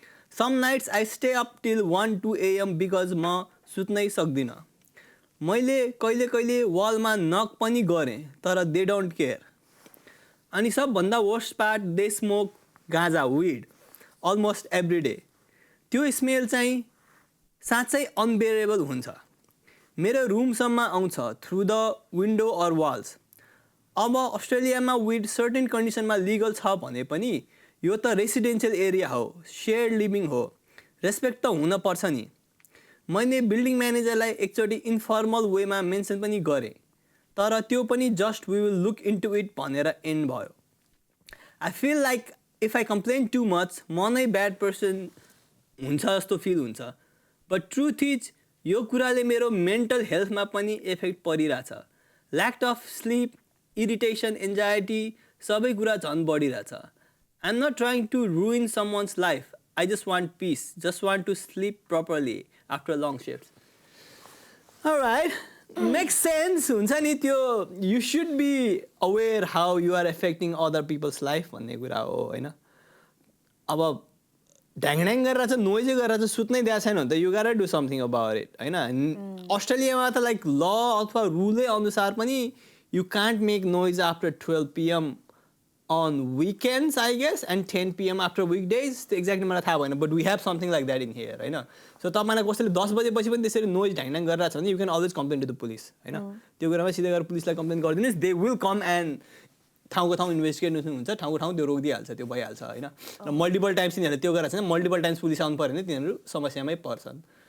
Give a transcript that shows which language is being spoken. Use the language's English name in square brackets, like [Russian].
[English] Some nights I stay up till 1-2 AM because [Nepali] म सुत्नै सक्दिनँ. मैले कहिले वालमा नक पनि गरेँ तर [English] They don't care. [Nepali] अनि सबभन्दा [English] Worst part they smoke ganja weed almost every day. [Nepali] त्यो स्मेल चाहिँ साँच्चै अनबेरेबल हुन्छ. मेरो रुमसम्म आउँछ [English] Through the window or walls. [Nepali] अब अस्ट्रेलियामा विड सर्टेन कन्डिसनमा लिगल छ भने पनि यो त रेसिडेन्सियल एरिया हो सेयर्ड लिभिङ हो रेस्पेक्ट त हुन पर्छ नि. मैले बिल्डिङ म्यानेजरलाई एकचोटि इन्फर्मल वेमा मेन्सन पनि गरेँ तर त्यो पनि [English] just we will look into it [Nepali] भनेर एन्ड भयो. [English] I feel like if I complain too much [Nepali] म नै ब्याड पर्सन हुन्छ जस्तो फिल हुन्छ. [English] but truth is [Nepali] यो कुराले मेरो मेन्टल हेल्थमा पनि इफेक्ट परिरहेछ. Lack of sleep irritation anxiety सबै कुरा झन् बढिरहेछ. [English] I'm not trying to ruin someone's life. I just want peace. Just want to sleep properly after long shifts. Alright. Makes sense. [Nepali] हुन्छ नि त्यो [English] you should be aware how you are affecting other people's life [Nepali] भन्ने कुरा हो होइन. अब ढ्याङढ्याङ गरेर चाहिँ नोइजै गरेर चाहिँ सुत्नै दिएको छैन भने त [English] you gotta do something about it [Nepali] होइन. अस्ट्रेलियामा त लाइक ल अथवा रुलै अनुसार पनि [English] you can't make noise after 12 PM on weekends I guess and 10 PM after weekdays. The exact [Nepali] मलाई थाहा भएन [English] but we have something like that in here होइन. [Nepali] So तपाईँलाई कसैले 10 बजेपछि पनि त्यसरी नोइज ढ्याङढ्याङ गरिरहेको छ भने [English] you can always complain to the police [Nepali] होइन. त्यो कुरामा सिधै गएर पुलिसलाई कम्प्लेन गरिदिनुहोस् [English] they will come [Nepali] and ठाउँको ठाउँ इन्भेस्टिगेट हुन्छ ठाउँको ठाउँ त्यो रोकिदिइहाल्छ त्यो भइहाल्छ होइन. र मल्टिपल टाइम्स तिनीहरूले त्यो गरेर छैन मल्टिपल टाइम्स पुलिस आउनु पऱ्यो भने तिनीहरू समस्यामै पर्छन्.